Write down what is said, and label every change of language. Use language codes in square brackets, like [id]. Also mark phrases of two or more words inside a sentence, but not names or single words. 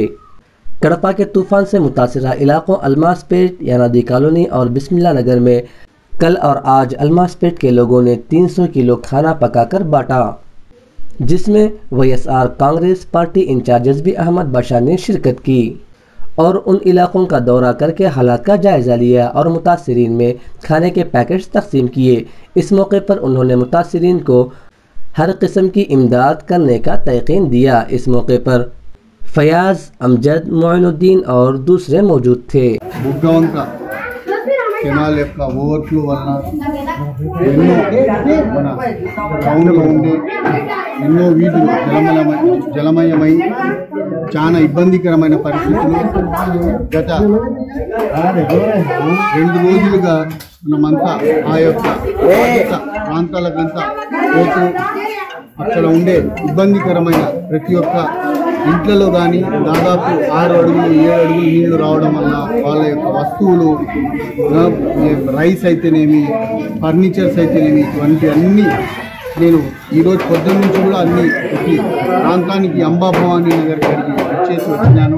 [ur] کڑپا کے طوفان سے متاثرہ علاقوں الماس پیٹ، یانادی کالونی اور بسم اللہ نگر میں کل اور آج الماس پیٹ کے لوگوں نے 300 کلو کھانا پکا کر بانٹا، جس میں WSR کانگریس پارٹی انچارج یزبی احمد بادشاہ نے شرکت کی اور ان علاقوں کا دورہ کر کے حالات کا جائزہ لیا اور متاثرین میں کھانے کے پیکٹس تقسیم کیے۔ اس موقع پر انہوں نے متاثرین کو ہر قسم کی امداد کرنے کا تیقین دیا۔ اس موقع پر فیاض، امجد، معین الدین اور دوسرے موجود تھے۔ [te] కెనాల్ యొక్క ఓవర్ఫ్లో వలన ఎన్నో మన టౌన్లో ఉండే ఎన్నో వీధులు జలమయమై చాలా ఇబ్బందికరమైన పరిస్థితులు గత 2 రోజులుగా మనమంతా ఆ యొక్క ప్రాంతాలకంతా పోతూ అక్కడ ఉండే ఇబ్బందికరమైన ప్రతి ఒక్క ఇంట్లలో కానీ దాదాపు 6 అడుగులు 7 అడుగులు నీళ్లు రావడం వల్ల వాళ్ళ యొక్క వస్తువులు రైస్ అయితేనేమి, ఫర్నిచర్స్ అయితేనేమి, ఇటువంటి అన్నీ నేను ఈరోజు పొద్దున్న నుంచి కూడా అన్ని ప్రతి ప్రాంతానికి అంబాభవానీ నగర్ గారికి వచ్చేసి వచ్చినాను।